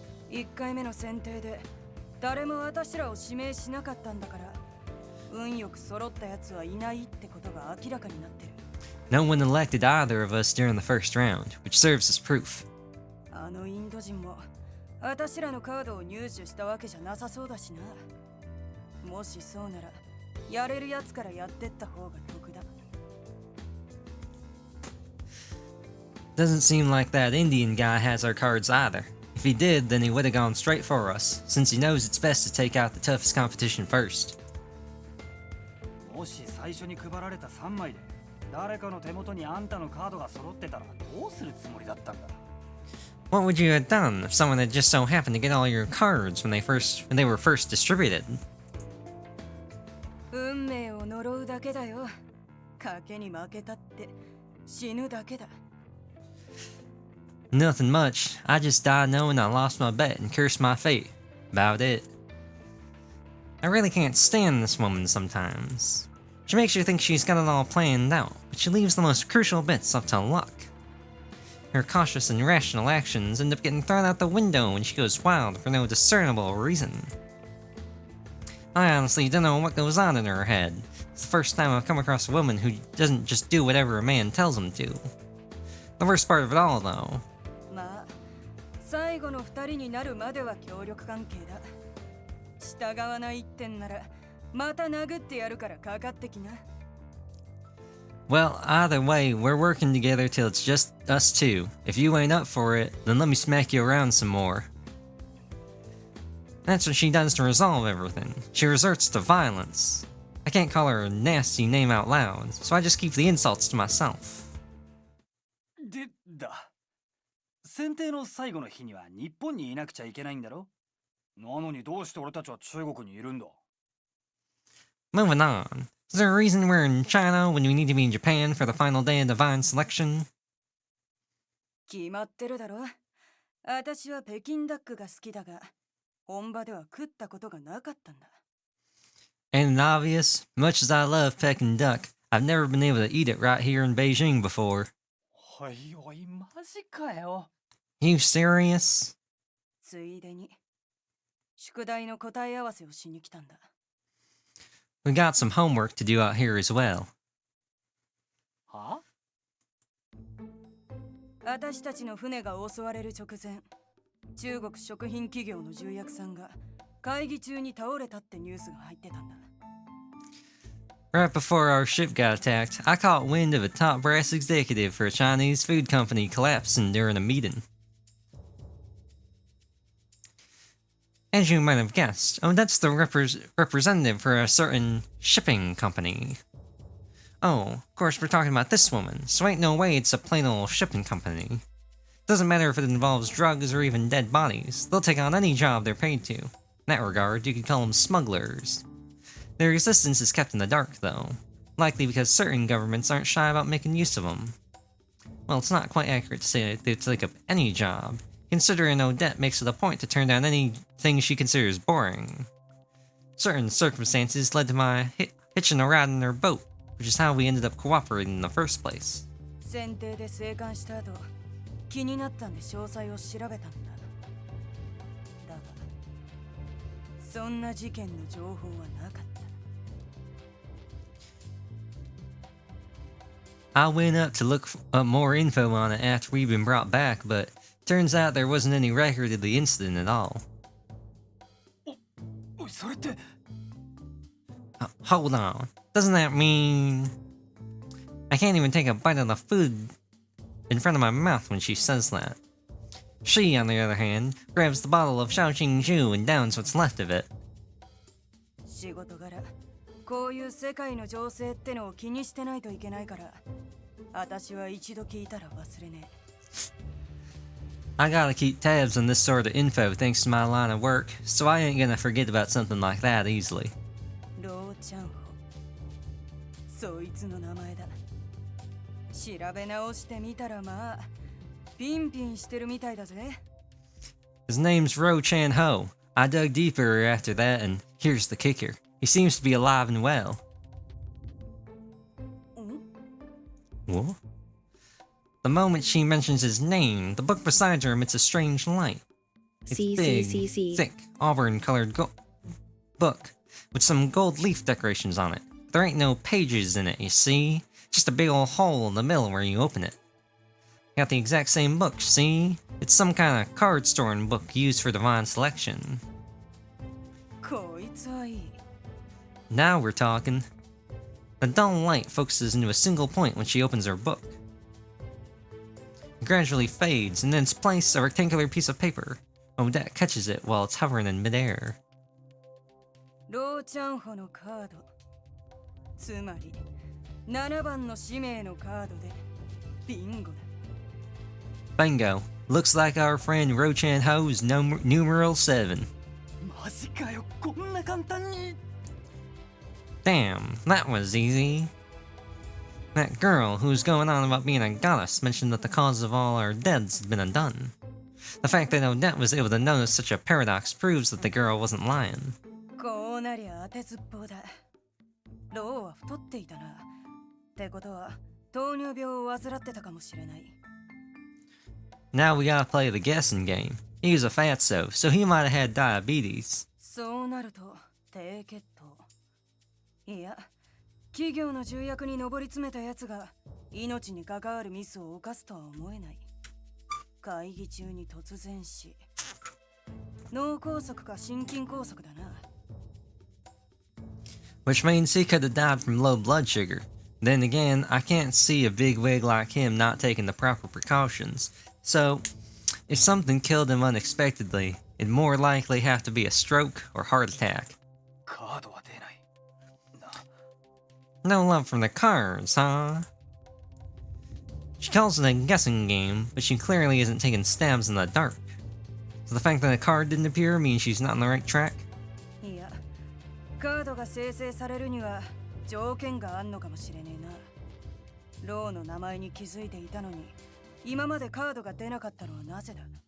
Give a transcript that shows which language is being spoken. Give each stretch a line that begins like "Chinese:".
Japanese: 1回目の選定で誰も私らを指名しなかったんだから、運よく揃ったやつはいないってことが明らかになってる。
English: No one elected either of us during the first round, which serves as proof.
Japanese: あのインド人も私らのカードを入手したわけじゃなさそうだしな。もしそうなら、やれるやつからやってった方が得だ。
English: Doesn't seem like that Indian guy has our cards either. If he did, then he would have gone straight for us, since he knows it's best to take out the toughest competition first.
Japanese: もし最初に配られた3枚で誰かの手元にあんたのカードが揃ってたらどうするつもりだったんだ。
English: What would you have done if someone had just so happened to get all your cards when they were first distributed?
Japanese: 運命を呪うだけだよ。賭けに負けたって死ぬだけだ。
English: Nothing much. I just died knowing I lost my bet and cursed my fate. About it. I really can't stand this woman sometimes. She makes you think she's got it all planned out, but she leaves the most crucial bits up to luck. Her cautious and rational actions end up getting thrown out the window when she goes wild for no discernible reason. I honestly don't know what goes on in her head. It's the first time I've come across a woman who doesn't just do whatever a man tells them to. The worst part of it all, though.
Japanese: まあ、最後の2人になるまでは協力関係だ。従わないってんなら、また殴ってやるからかかってきな。
English: Well, either way, we're working together till it's just us two. If you ain't up for it, then let me smack you around some more. That's what she does to resolve everything. She resorts to violence. I can't call her a nasty name out loud, so I just keep the insults to myself.
Japanese: でだ。選定の最後の日には日本にいなくちゃいけないんだろ。なのにどうして俺たちは中国にいるんだ。
English: Moving on. Is there a reason we're in China when we need to be in Japan for the final day of divine selection?
Japanese: 決まってるだろ。私は北京ダックが好きだが、本場では食ったことがなかったんだ。
English: Ain't it obvious? Much as I love Peking duck, I've never been able to eat it right here in Beijing before.
Japanese: おいおい、マジかよ。
English: You serious?
Japanese: ついでに、宿題の答え合わせをしに来たんだ。
English: We got some homework to do out here as well.
Japanese: は？私たちの船が襲われる直前、中国食品企業の重役さんが会議中に倒れたってニュースが入ってたんだ。
English: Right before our ship got attacked, I caught wind of a top brass executive for a Chinese food company collapsing during a meeting. As you might have guessed, that's the representative for a certain shipping company. Oh, of course we're talking about this woman, so ain't no way it's a plain old shipping company. Doesn't matter if it involves drugs or even dead bodies, they'll take on any job they're paid to. In that regard, you could call them smugglers. Their existence is kept in the dark, though, likely because certain governments aren't shy about making use of them. Well, it's not quite accurate to say they take up any job, considering Odette makes it a point to turn down anything she considers boring. Certain circumstances led to my hitching a ride in their boat, which is how we ended up cooperating in the first place.
Japanese: 選定で生還した後、気になったんで詳細を調べたんだ。だが、そんな事件の情報はなかった。
English: I went up to look up more info on it after we'd been brought back, but turns out there wasn't any record of the incident at all.
Japanese: おい、それって。
English: Hold on. Doesn't that mean... I can't even take a bite of the food in front of my mouth when she says that. She, on the other hand, grabs the bottle of Shaoxing and downs what's left of it.
Japanese: 仕事柄、こういう世界の情勢ってのを気にしてないといけないから、私は一度聞いたら忘れねえ。
English: I gotta keep tabs on this sort of info thanks to my line of work, so I ain't gonna forget about something like that easily.
Japanese: ローチャンホ、そいつの名前だ。調べ直してみたらまあピンピンしてるみたいだぜ。
English: His name's Ro Chan Ho. I dug deeper after that, and here's the kicker. He seems to be alive and well. What? The moment she mentions his name, the book beside her emits a strange light. It's big, thick, auburn-colored book with some gold leaf decorations on it. There ain't no pages in it, you see? Just a big old hole in the middle where you open it. Got the exact same book, see? It's some kind of card storing book used for divine selection.
Japanese: こいつはいい。
English: Now we're talking. The dull light focuses into a single point when she opens her book. It gradually fades, and in its place, a rectangular piece of paper. Odette catches it while it's hovering in midair.
Japanese: ローチャンホのカード。つまり、7番の使命のカードで、ビンゴだ。
English: Bingo. Looks like our friend Rochan Ho's numeral 7.
Japanese: マジかよ、こんな簡単に。
English: Damn, that was easy. That girl who was going on about being a goddess mentioned that the cause of all our deaths had been undone. The fact that Odette was able to notice such a paradox proves that the girl wasn't lying.
Japanese: こうなりゃ当てずっぽうだ。ローは太っていたな。ってことは、糖尿病を患ってたかもしれない。
English: Now we gotta play the guessing game. He was a fatso, so he might have had diabetes.
Japanese: そうなると、低血糖。いや、企業の重役に上り詰めたやつが命に関わるミスを犯すとは思えない。会議中に突然死。脳梗塞か心筋梗塞だな。
English: Which means he could have died from low blood sugar. Then again, I can't see a bigwig like him not taking the proper precautions. So, if something killed him unexpectedly, it'd more likely have to be a stroke or heart attack.
Japanese: カードは出ない。
English: No love from the cards, huh? She calls it a guessing game, but she clearly isn't taking stabs in the dark. So the fact that a card didn't appear means she's not on the right track?
Japanese: いや、カードが生成されるには条件があんのかもしれねえな。ローの名前に気づいていたのに、今までカードが出なかったのはなぜだ?